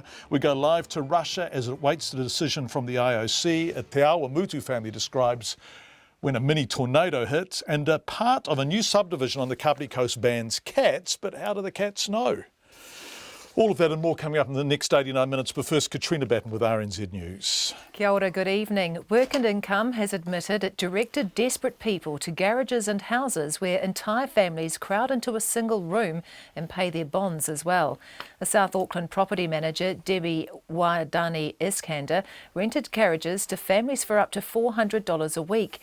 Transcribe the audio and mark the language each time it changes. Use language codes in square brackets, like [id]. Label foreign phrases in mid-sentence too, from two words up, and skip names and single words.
[en] We go live to Russia as it waits the decision from the IOC. A Te Awa Mutu family describes when a mini tornado hits, and a part of a new subdivision on the Kapiti Coast bans cats, but how do the cats know? All of that and more coming up in the next 89 minutes, but first Katrina Batten with RNZ News. [mi] Kia ora, [en] good evening. Work and Income has admitted it directed desperate people to garages and houses where entire families crowd into a single room and pay their bonds as well. The South Auckland property manager, Debbie Waidani Iskander, rented garages to families for up to $400 a week.